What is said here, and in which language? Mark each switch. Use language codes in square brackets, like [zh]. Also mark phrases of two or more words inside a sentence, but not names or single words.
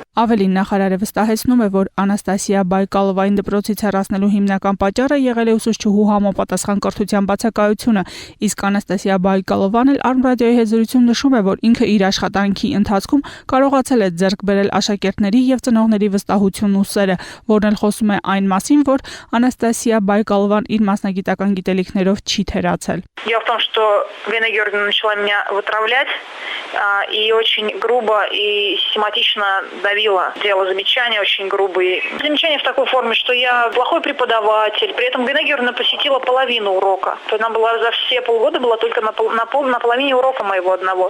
[hy] Ավելին նախարարը վստահեցնում է, որ Անաստասիա Բայկալովային դպրոցից հեռացնելու հիմնական պատճառը եղել է ուսուցչուհու համապատասխան կրթության բացակայությունը, իսկ Անաստասիա Բայկալովան էլ Արմ ռադիոյի հետ զրույցում նշում է, որ ինքը իր աշխատանքի ընթացքում կարողացել է ձեռք բերել աշակերտների եւ ծնողների վստահությունն ու սերը, որն էլ խոսում է այն մասին, որ Անաստասիա Բայկալովան իր մասնագիտական գիտելիքներով չի թերացել։ [ru] Дело в том, что Галина Георгиевна начала меня вытравлять и очень грубо и систематично давила, делала замечания очень грубые. Замечания в такой форме, что я плохой преподаватель. При этом Галина Георгиевна посетила половину урока. То есть она была за все полгода была только на половине урока моего одного.